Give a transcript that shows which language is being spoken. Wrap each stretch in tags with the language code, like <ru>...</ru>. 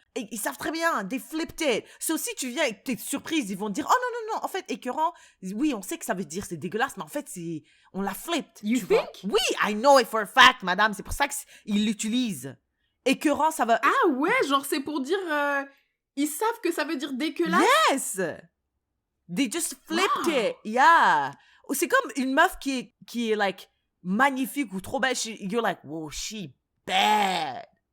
<fr>Ils savent très bien,</fr> <en>they flipped it.</en> <fr>So, si tu viens et que t'es surprise, ils vont te dire, oh non, en fait, écœurant, oui, on sait que ça veut dire c'est dégueulasse, mais en fait, on l'a flipped.</fr> <en>You think?</en> <fr>Oui,</fr> <en>I know it for a fact,</en> <fr>madame, c'est pour ça qu'ils l'utilisent. Écœurant, ça va... Ah ouais, genre c'est pour dire, ils savent que ça veut dire dégueulasse?</fr> <en>Yes! They just flipped it, yeah.</en> <fr>C'est comme une meuf qui est</fr> <en>like,</en> <fr>magnifique ou trop belle,</fr> <en>you're like, wow, she bad.</en>